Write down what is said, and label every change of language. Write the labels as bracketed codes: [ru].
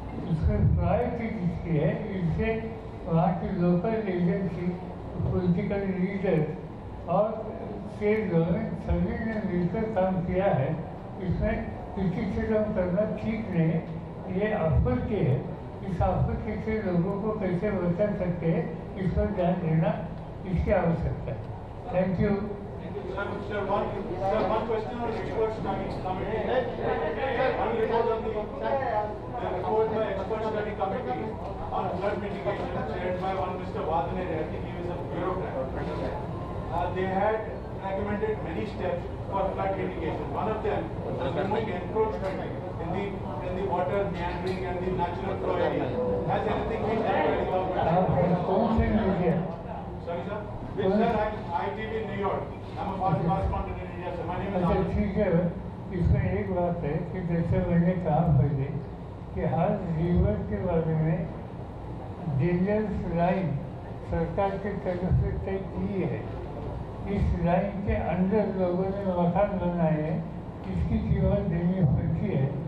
[hi] उसमें प्रायोरिटी किसकी है? इससे वहाँ की लोकल एजेंसी, पॉलिटिकल लीडर और स्टेट गवर्नमेंट सभी ने मिलकर काम किया है। इसमें क्रिटिसिज्म करना ठीक नहीं, ये आपत्ति है। इस आपत्ति से लोगों को कैसे बचा सकते हैं, इस पर ध्यान देना इसकी आवश्यकता है। [en] Thank you. Sir, one question on expert study committee. One report on the report by expert study committee on flood mitigation chaired by one Mr. Vadane. I think he was a bureaucrat. They had recommended many steps for flood mitigation. One of them was removing encroachment in the water meandering and the natural flow area. Has anything been done by the government? [hi] कौन से media? [en] Sorry, sir. Sir, I'm ITV New York. I'm a foreign correspondent in India. So my name is [hi] अच्छा [en] Anand. [hi] ठीक है। इसमें एक बात है कि जैसे मैंने कहा पहले कि हर रिवर के बारे में डेंजरस लाइन सरकार की तरफ से तय की है। इस लाइन के अंदर लोगों ने मकान बनाए हैं, इसकी कीमत देनी पड़ती है।